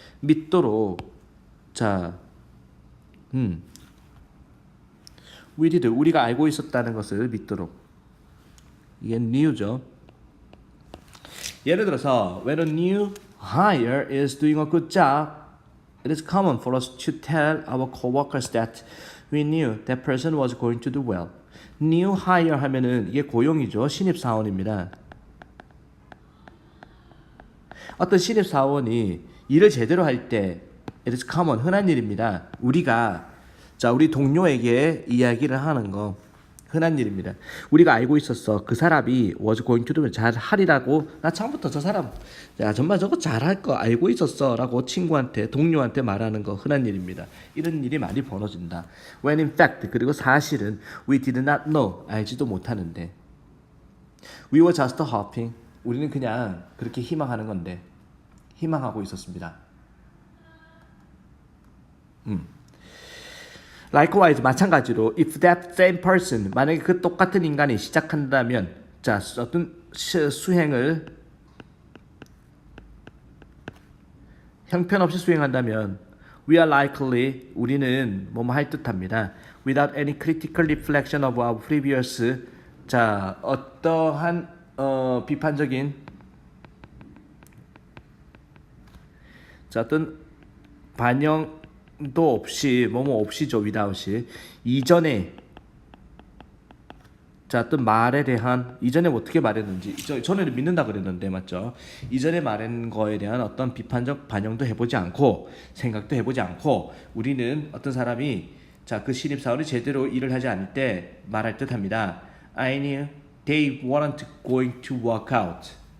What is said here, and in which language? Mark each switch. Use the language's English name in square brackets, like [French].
[Korean] 믿도록 자, we did 우리가 알고 있었다는 것을 믿도록 이게 new죠. [English] 예를 들어서 when a new hire is doing a good job, it is common for us to tell our coworkers that we knew that person was going to do well. [Korean] new hire 하면은 이게 고용이죠. 신입사원입니다. 어떤 신입사원이 일을 제대로 할 때 [English] it is common, [Korean] 흔한 일입니다. 우리가 우리 동료에게 이야기를 하는 거 흔한 일입니다. 우리가 알고 있었어. 그 사람이 [English] was going to do [Korean] 잘 하리라고 나 처음부터 저 사람 정말 저거 잘할 거 알고 있었어 라고 친구한테 동료한테 말하는 거 흔한 일입니다. 이런 일이 많이 벌어진다. [English] When in fact [Korean] 그리고 사실은 [English] we did not know [Korean] 알지도 못하는데 [English] we were just hoping [Korean] 우리는 그냥 그렇게 희망하는 건데 희망하고 있었습니다. Likewise 마찬가지로 [English] if that same person [Korean] 만약에 그 똑같은 인간이 시작한다면 자 어떤 수행을 형편없이 수행한다면 [English] we are likely [Korean] 우리는 뭐뭐 할 듯합니다. [English] Without any critical reflection of our previous [Korean] 자 어떠한 비판적인 자, 어떤 반영도 없이 뭐뭐 없이죠. without이 이전에 자, 어떤 말에 대한 이전에 어떻게 말했는지 전에는 믿는다 그랬는데 맞죠? 이전에 말한 거에 대한 어떤 비판적 반영도 해보지 않고 생각도 해보지 않고 우리는 어떤 사람이 자, 그 신입사원이 제대로 일을 하지 않을 때 말할 듯 합니다. [English] I knew they weren't going to work out.